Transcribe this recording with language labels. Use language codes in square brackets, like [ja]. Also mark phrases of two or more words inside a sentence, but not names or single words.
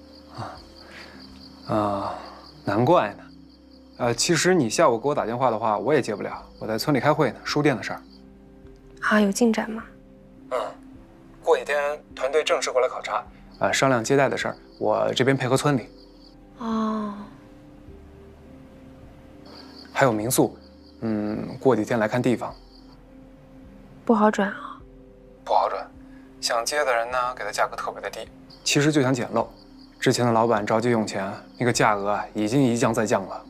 [zh] 難怪呢。其實你下午給我打電話的話，我也接不了，我在村裡開會呢，書店的事兒。啊，有進展嗎？過幾天團隊正式過來考察，商量接待的事兒，我這邊配合村裡。哦。还有民宿，过几天来看地方。不好转啊？不好转，想接的人呢，给的价格特别的低，其實就想撿漏。之前的老板着急用錢，那個價格已經一降再降了。